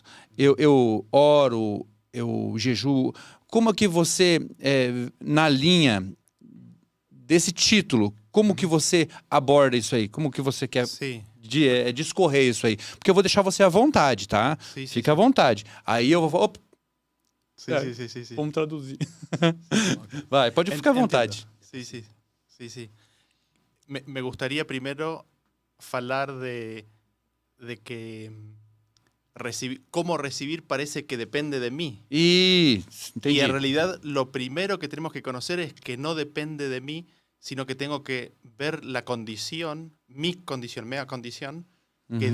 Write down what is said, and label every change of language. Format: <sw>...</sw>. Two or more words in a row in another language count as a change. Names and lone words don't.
<pt>Eu oro, eu jejuo. Como que você, na linha desse título, como que você aborda isso aí? Como que você quer Sim. discorrer isso aí? Porque eu vou deixar você à vontade, tá? Sim, sim, Fica à vontade. Aí eu vou falar, opa,</pt> <es>Sí,</es> <pt>É.</pt> <es>sí, sí, sí, sí.</es> <pt>vamos traduzir. Vai, pode ficar à vontade.</pt> <es>Sí, sí, sí, sí. Me gustaría primero hablar de que cómo recibir parece que depende de mí.</es> <pt>Isso,</pt> <es>Y</es> <pt>entendi.</pt> <es>en realidad lo primero que tenemos que conocer es que no depende de mí, sino que tengo que ver la condición, mi condición, que</es>